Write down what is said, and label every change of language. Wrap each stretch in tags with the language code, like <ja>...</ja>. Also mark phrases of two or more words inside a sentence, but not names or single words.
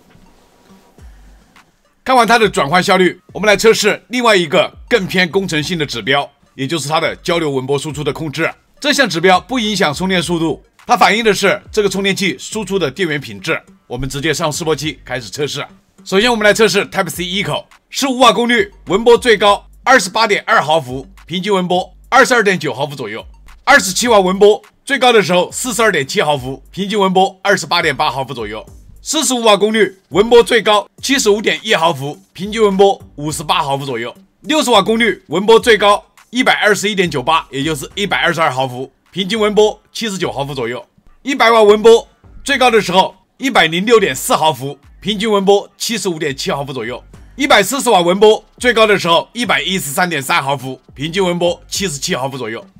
<zh>看完它的轉換效率，我們來測試另外一個更偏工程性的指標，也就是它的交流文波輸出的控制。這項指標不影響充電速度，它反映的是這個充電器輸出的電源品質。我們直接上示波器開始測試。首先我們來測試 Type C 一口，15瓦功率，文波最高 28.2 毫伏，平均文波 22.9 毫伏左右。27瓦文波最高的時候 42.7 毫伏，平均文波 28.8 毫伏左右。45瓦功率，文波最高 75.1 毫伏，平均文波 58 毫伏左右。60瓦功率，文波最高 121.98， 也就是122毫伏，平均文波 79毫伏左右。100瓦文波最高的時候 106.4 毫伏，平均文波 75.7 毫伏左右。140瓦文波最高的时候 113.3 毫伏，平均文波77毫伏左右。</zh>